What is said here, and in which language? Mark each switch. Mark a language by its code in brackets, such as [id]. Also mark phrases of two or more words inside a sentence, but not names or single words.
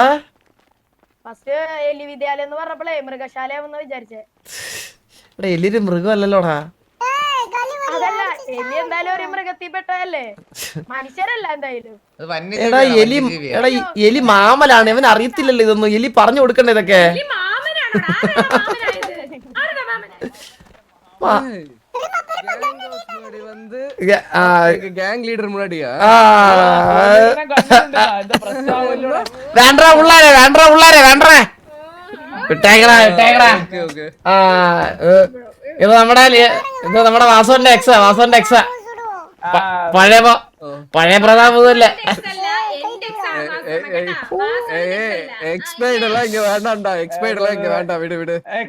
[ml] ഫസ്റ്റ് എലി വിദ്യാലയം എന്ന് പറഞ്ഞപ്പോഴേ മൃഗശാലയാവുന്ന വിചാരിച്ചേ. എലിയൊരു മൃഗമല്ലല്ലോടാ. അതല്ല, എലി എന്തായാലും ഒരു മൃഗത്തിൽ പെട്ടതല്ലേ, മനുഷ്യരല്ല എന്തായാലും. എലി മാമലാണ്, അവൻ അറിയത്തില്ലല്ലോ ഇതൊന്നും. എലി പറഞ്ഞു കൊടുക്കണ്ടേ ഇതൊക്കെ? [en] gang leader [ta] முன்னாடியா? வேண்டா உள்ளாரே, வேண்டா உள்ளாரே, வேண்டா [ml] വിട്ടേക്കടാ വിട്ടേക്കടാ. ഇത് നമ്മുടെ വാസവന്റെ എക്സാ പഴയ പ്രതാപല്ലേ. എക്സ്പയർഡ് എല്ലാം ഇങ്ങ വേണ്ടാ, എക്സ്പയർഡ് എല്ലാം ഇങ്ങ വേണ്ട, വിട് വിട്.